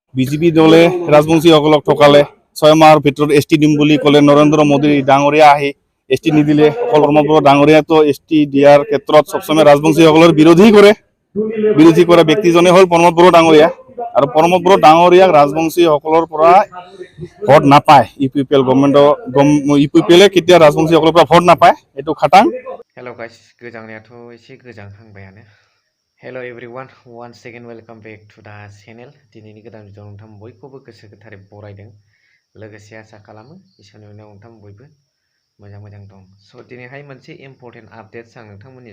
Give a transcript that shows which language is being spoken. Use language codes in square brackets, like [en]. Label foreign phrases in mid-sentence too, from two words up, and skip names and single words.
[as] বিজেপি দলে ৰাজবংশীসকলক ঠকালে 6 মাহৰ ভিতৰত এছটি দিম বুলি ক'লে নৰেন্দ্ৰ মোদী ডাঙৰীয়া আহি এছটি নিদিলে অকল কৰ্মপুৰ ডাঙৰীয়াতো এছটি দিয়াৰ ক্ষেত্ৰত সবসময় ৰাজবংশীসকলৰ বিৰোধী কৰা ব্যক্তিজনে হ'ল প্ৰমোদ বড়ো ডাঙৰীয়া আৰু প্ৰমোদ বড়ো ডাঙৰীয়াক ৰাজবংশীসকলৰ পৰা ভোট নাপায় ইউপিপিএল গভৰ্ণমেণ্টৰ ইউপিপিএলে কেতিয়া ৰাজবংশীসকলৰ পৰা ভোট নাপায় এইটো খাটাং [en] hello guys [brx] गोजांनायाथ' एसे गोजांहांबायानो [en] hello everyone one second welcome back to the channel [brx] दिनैनि गोदान भिडिअ नोंथां बयखौबो गोसो गोथारै बरायदों लोगोसे आसा खालामो इसोरनि अननायाव नोंथां बयबो मोजां दं स' दिनैहाय मोनसे [en] important updates [brx] आं नोंथांमोननि